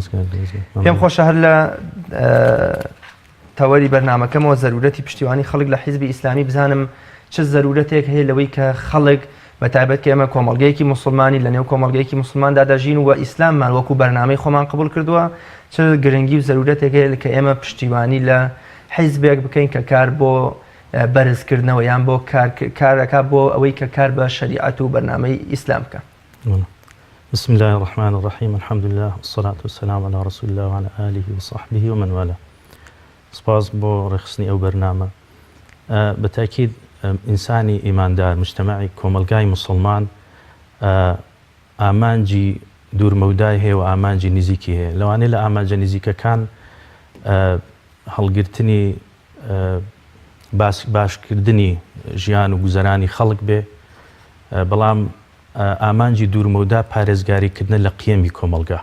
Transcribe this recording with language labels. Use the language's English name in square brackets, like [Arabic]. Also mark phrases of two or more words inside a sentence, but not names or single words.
[Central Kurdish] پێم خۆشە هەر لە تەوەری بەرنامەکەمەوە زەرورەتی پشتیوانی خەڵک لە حیزبی ئیسلامی بزانم چ زەرورەتێک هەیە لەوەی کە خەڵک بەتایبەت کە ئێمە کۆمەڵگەیەکی موسڵمانی لە نێو کۆمەڵگەیەکی موسڵماندا دەژین و ئیسلاممان وەکو بەرنامەی خۆمان قبول کردووە چ گرنگی و زەرورەتێک هەیە کە ئێمە پشتیوانی لە حیزبێک بکەین کە کار بۆ بەرزکردنەوە یان بۆ کارەکە بۆ ئەوەی کە کار بە شەریعەت و بەرنامەی ئیسلام بکە. [Arabic] بسم الله الرحمن الرحیم الحمد لله والصلاة والسلام على رسول الله وعلى آله وصحبه ومن والاه. [Central Kurdish] سپاس بۆ ڕێخستنی ئەو بەرنامە. بەتاکید ئینسانی ئیماندار مجتەمەعی کۆمەلگای موسڵمان ئامانجی دوورمەودای هەیە و ئامانجی نزیکی هەیە. لەوانەیە لە ئامانجە نزیکەکان هەڵگرتنی باشکردنی ژیان و گوزەرانی خەڵک بێ، بەڵام ئامانجی دوورمەودا پارێزگاریکردنە لە قیەمی کۆمەلگا.